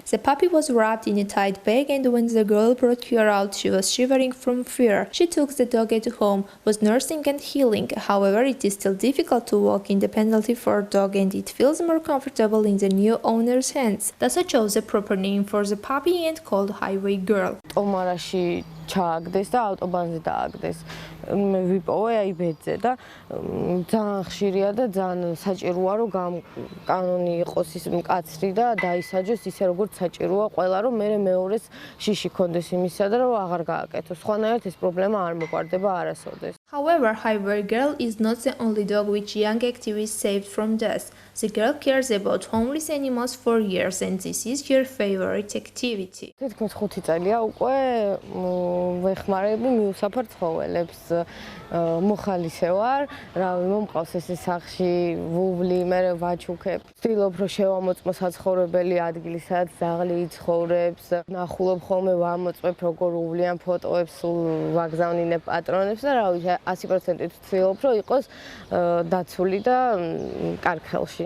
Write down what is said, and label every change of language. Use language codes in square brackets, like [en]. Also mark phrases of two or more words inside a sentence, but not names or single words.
[en] The puppy was wrapped in a tight bag, and when the girl brought her out, she was shivering from fear. She took the dog at home, was nursing and healing. However, it is still difficult to walk independently for a dog, and it feels more comfortable in the new owner's hands. Daso chose a proper name for the puppy and called Highway Girl. [ka] ჩააგდეს და ავტობანზე დააგდეს. მე ვიპოვე აი ბედზე და ძალიან ხშირია და ძალიან საჭიროა რომ კანონი იყოს ის მკაცრი და დაისაჯოს ისე როგორც საჭიროა ყველა რომ მე მეორეს შიში კონდეს იმისა და რომ აღარ გააკეთოს. სხვანაირად ეს პრობლემა არ მოგვარდება არასოდეს. [en] However, Highway Girl is not the only dog which young activists saved from death. The girl cares about homeless animals for years, and this is her favorite activity. [ka] თითქმის 5 წელია უკვე ვეხმარები მიუსაფარ ცხოველებს. მოხალისე ვარ, რავი, მომყავს ესე სახში ვუვლი, მე ვაჩუქებ. ვცდილობ რომ შევამოწმო საცხოვრებელი ადგილი, სადაც ძაღლი იცხოვრებს. ნახულობ ხოლმე ვამოწმებ როგორ უვლიან ფოტოებს, ვაგზავნინებ პატრონებს და რავი, 100% ვცდილობ რომ იყოს დაცული და კარგ ხელში.